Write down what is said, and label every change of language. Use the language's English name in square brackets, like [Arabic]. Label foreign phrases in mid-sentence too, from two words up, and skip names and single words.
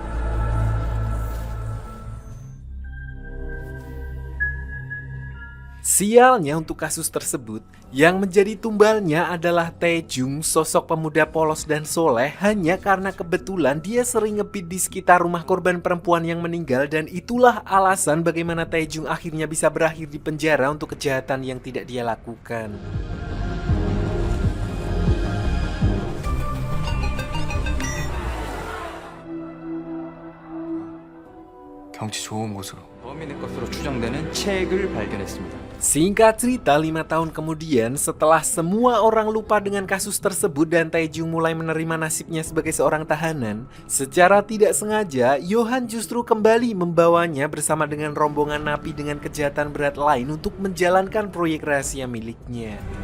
[Indonesian] Sialnya untuk kasus tersebut, yang menjadi tumbalnya adalah Taejung, sosok pemuda polos dan soleh, hanya karena kebetulan dia sering ngebit di sekitar rumah korban perempuan yang meninggal, dan itulah alasan bagaimana Taejung akhirnya bisa berakhir di penjara untuk kejahatan yang tidak dia lakukan. [Korean] 경치 좋은 곳으로 범인의 것으로 추정되는 책을 발견했습니다. [Indonesian] Singkat cerita, 5 tahun kemudian setelah semua orang lupa dengan kasus tersebut dan Taejung mulai menerima nasibnya sebagai seorang tahanan, secara tidak sengaja Johan justru kembali membawanya bersama dengan rombongan napi dengan kejahatan berat lain untuk menjalankan proyek rahasia miliknya.